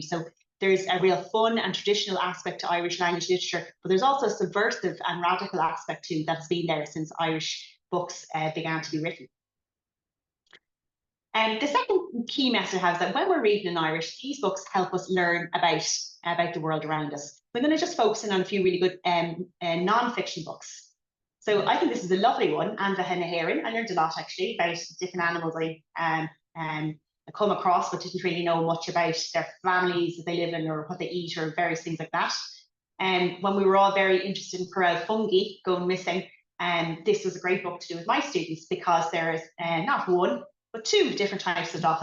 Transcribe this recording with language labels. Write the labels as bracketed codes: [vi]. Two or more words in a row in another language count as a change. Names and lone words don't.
[en] So there's a real fun and traditional aspect to Irish language literature, but there's also a subversive and radical aspect too that's been there since Irish books began to be written. And the second key message I have is that when we're reading in Irish, these books help us learn about the world around us. We're going to just focus in on a few really good non-fiction books. So I think this is a lovely one, Anmhaithe na hÉireann. I learned a lot actually about different animals I come across, but didn't really know much about their families that they live in or what they eat or various things like that. And when we were all very interested in Corel fungi going missing, this was a great book to do with my students, because there is not one, but 2 different types of dolphins.